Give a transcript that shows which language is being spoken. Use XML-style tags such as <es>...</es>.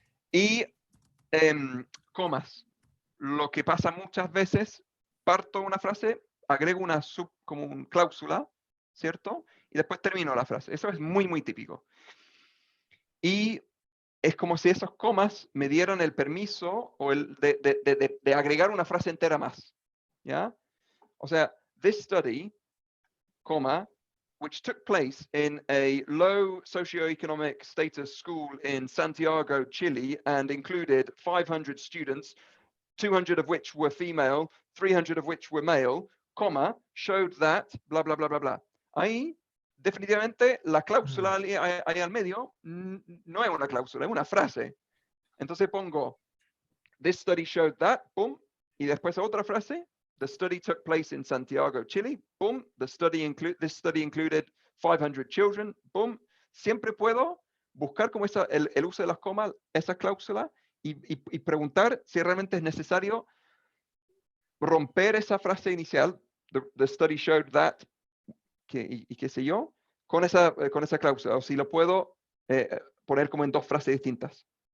<es>Y comas. Lo que pasa muchas veces, parto una frase, agrego una como una cláusula, ¿cierto? Y después termino la frase. Eso es muy, muy típico. Y es como si esos comas me dieran el permiso o de agregar una frase entera más. ¿Ya? O sea,</es> <en>this study, coma, which took place in a low socioeconomic status school in Santiago, Chile, and included 500 students, 200 of which were female, 300 of which were male, coma, showed that, bla, bla, bla, bla, bla.</en> <es>Ahí, definitivamente, la cláusula ahí al medio no es una cláusula, es una frase. Entonces pongo,</es> <en>this study showed that, boom,</en> <es>y después otra frase,</es> <en>the study took place in Santiago, Chile, boom, this study included 500 children, boom.</en> <es>Siempre puedo buscar como el uso de las comas, esa cláusula, y preguntar si realmente es necesario romper esa frase inicial,</es> <en>the study showed that,</en> <es>y qué sé yo, con esa cláusula, o si lo puedo poner como en dos frases distintas.</es>